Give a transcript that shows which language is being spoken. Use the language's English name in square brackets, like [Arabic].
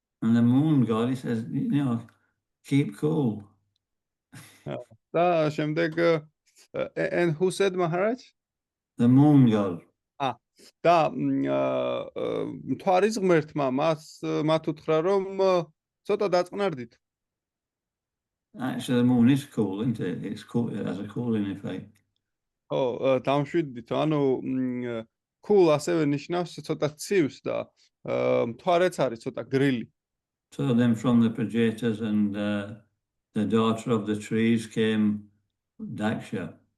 [English] And the moon god, he says, keep cool. [Georgian] და შემდეგ [English] and who said Maharaj? The moon god. [Georgian] და მთვარის ღმერთმა მათ უთხრა, რომ ცოტა დაწყნარდით. [English] Actually, the moon is cool, isn't it? It's cool. It has a cooling effect. [Georgian] ხო, დამშვიდით. ანუ cool ასევე ნიშნავს ცოტა ცივს და მთვარეც არის ცოტა გრილი. [English] So then from the Prajetas and the daughter of the trees came Daksha.